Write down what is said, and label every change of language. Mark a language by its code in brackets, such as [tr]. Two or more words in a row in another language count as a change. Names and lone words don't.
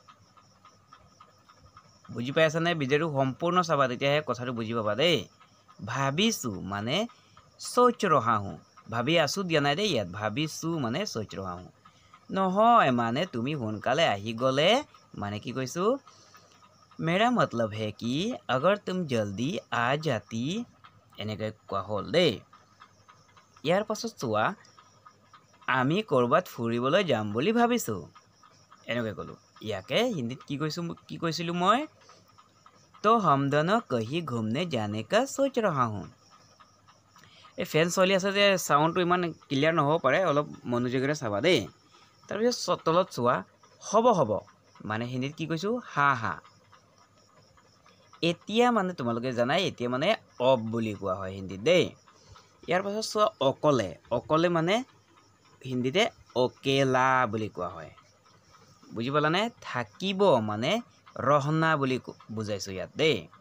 [as] বুজি পাই আছানে? ভিডিঅ'টো সম্পূৰ্ণ চাবা তেতিয়াহে কথাটো বুজি পাবা দেই। ভাবিছোঁ মানে [hi] सोच रहा हो। [as] ভাবি আছোঁ দিয়া নাই দেই ইয়াত ভাবিছোঁ মানে [hi] सोच रहा हो। [as] নহয় মানে তুমি সোনকালে আহি গ'লে মানে কি কৈছোঁ [hi] मेरा मतलब है कि अगर तुम जल्दी आ जाती [as] এনেকৈ কোৱা হ'ল দেই ইয়াৰ পাছত চোৱা আমি কৰবাত ফুৰিবলৈ যাম বুলি ভাবিছো এনেকৈ ক'লো ইয়াকে হিন্দীত কি কৈছিলো মই [hi] तो हम दोनों कहीं घूमने जाने का सोच रहा हूं [as] এই ফেন চলি আছে যে সাউন্ডটো ইমান ক্লিয়াৰ নহব পাৰে অলপ মনোযোগেৰে চাবা দেই তাৰ পিছত তলত চোৱা হ'ব মানে হিন্দীত কি কৈছো হা হা এতিয়া মানে তোমালোকে জানাই এতিয়া মানে অব বুলি কোৱা হয় হিন্দীত দেই ইয়াৰ পাছত চোৱা অকলে মানে হিন্দীতে অকেলা বুলি কোৱা হয় বুজি পালানে থাকিব মানে रहना বুলি বুজাইছো ইয়াত দেই